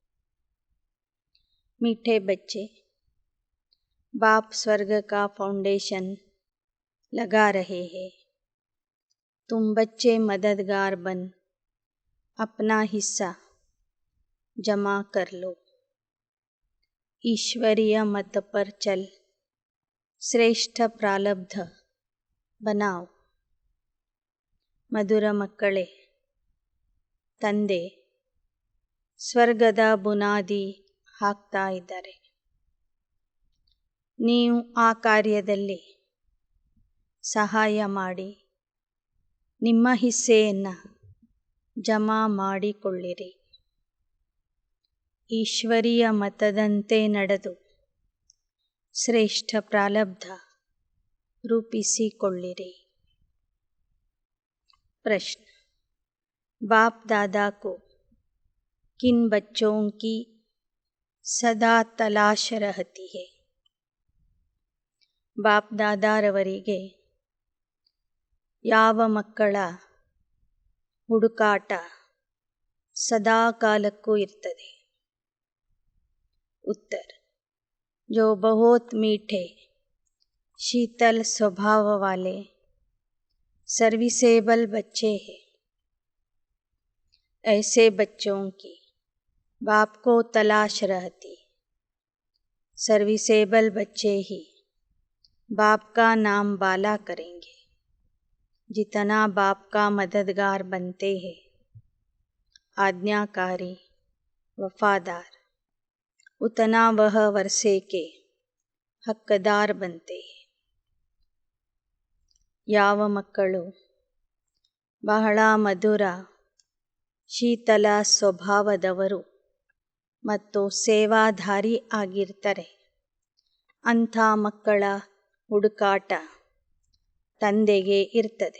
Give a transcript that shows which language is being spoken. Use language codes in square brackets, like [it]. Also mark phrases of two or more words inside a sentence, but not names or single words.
[hi] मीठे बच्चे, बाप स्वर्ग का फाउंडेशन लगा रहे हैं। तुम बच्चे मददगार बन अपना हिस्सा जमा कर लो। ईश्वरीय मत पर चल श्रेष्ठ प्रारब्ध बनाओ। [kn] ಮಧುರ ಮಕ್ಕಳೇ, ತಂದೆ ಸ್ವರ್ಗದ ಬುನಾದಿ ಹಾಕ್ತಾ ಇದ್ದಾರೆ. ನೀವು ಆ ಕಾರ್ಯದಲ್ಲಿ ಸಹಾಯ ಮಾಡಿ ನಿಮ್ಮ ಹಿಸ್ಸೆಯನ್ನು ಜಮಾ ಮಾಡಿಕೊಳ್ಳಿರಿ. ಈಶ್ವರೀಯ ಮತದಂತೆ ನಡೆದು ಶ್ರೇಷ್ಠ ಪ್ರಾರಬ್ಧ ರೂಪಿಸಿಕೊಳ್ಳಿರಿ. [hi] प्रश्न: बाप दादा को किन बच्चों की सदा तलाश रहती है? [kn] बाप दादारवರಿಗೆ ಯಾವ ಮಕ್ಕಳ ಹುಡುಕಾಟ ಸದಾ ಕಾಲಕ್ಕೂ ಇರ್ತದೆ? [hi] उत्तर: जो बहुत मीठे शीतल स्वभाव वाले सर्विसेबल बच्चे हैं, ऐसे बच्चों की बाप को तलाश रहती। सर्विसेबल बच्चे ही बाप का नाम बाला करेंगे। जितना बाप का मददगार बनते हैं, आज्ञाकारी वफादार, उतना वह वर्षे के हकदार बनते हैं। [kn] ಯಾವ ಮಕ್ಕಳು ಬಹಳ ಮಧುರ ಶೀತಲ ಸ್ವಭಾವದವರು ಮತ್ತು ಸೇವಾಧಾರಿ ಆಗಿರ್ತಾರೆ, ಅಂಥ ಮಕ್ಕಳ ಹುಡುಕಾಟ ತಂದೆಗೆ ಇರ್ತದೆ.